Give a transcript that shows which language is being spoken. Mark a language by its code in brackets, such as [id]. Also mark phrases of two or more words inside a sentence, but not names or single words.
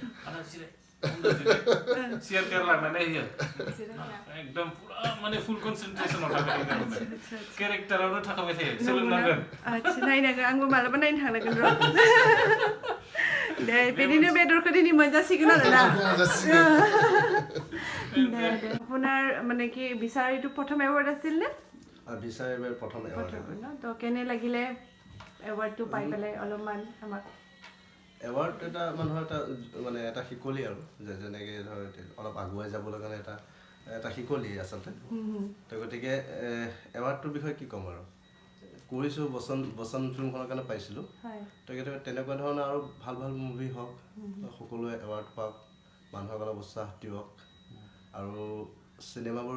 [brx] सियार टेयार लांनानै होयो एकदम पुरा माने [en] full concentration [brx] थाबाय थायो केरेक्टारावनो थाखाबाय थायो सोलोंनांगोन नायनांगोन आंबो मालाबा नायनो थांनांगोन र' दे बेनिनो बेदरखौ दिनै मोनजासिगोन आरोना [as] আপোনাৰ মানে কি বিচাৰ এইটো প্ৰথম এৱাৰ্ড আছিল নে বিচাৰ এবাৰ প্ৰথম এৱাৰ্ড তো কেনে লাগিলে এৱাৰ্ডটো পাই পেলাই অলপমান আমাক এৱাৰ্ড এটা মানুহৰ এটা মানে এটা শিকলি আৰু যেনেকৈ ধৰ অলপ আগুৱাই যাবলৈ কাৰণে এটা শিকলি আচলতে তো গতিকে এৱাৰ্ডটোৰ বিষয়ে কি ক'ম আৰু কৰিছোঁ বচন ফিল্মখনৰ কাৰণে পাইছিলোঁ তো গতিকে তেনেকুৱা ধৰণৰ আৰু ভাল ভাল মুভি হওক সকলোৱে এৱাৰ্ড পাওক মানুহক অলপ উৎসাহ দিয়ক আৰু চিনেমাবোৰ